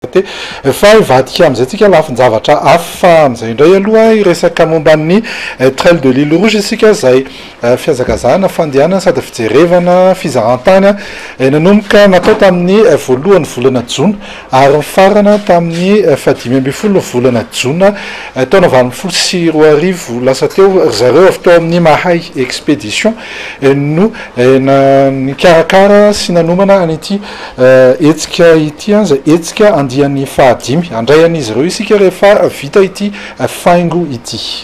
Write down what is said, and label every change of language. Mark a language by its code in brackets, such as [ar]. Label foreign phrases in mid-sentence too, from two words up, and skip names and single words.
[mg] fa ivadika am'izay tsika lafin-javatra hafa am'izay indray aloha iresaka momban'ny trail de l'île rouge isika zay fiazakazahana fandehanana sady fijerevana fizahantany nanomboka natao tamin'ny voalohan'ny volana jona ary mifarana tamin'ny fadimy amby folo volana jona taona valo folo sy roa arivo lasa teo zareo avy teo amin'ny mahay expédition no nikarakara sy nanomana an'ity etsika ity zay etsika andian'ny fahadimy andray an'izy ireo isika rehefa vita ity faingo ity.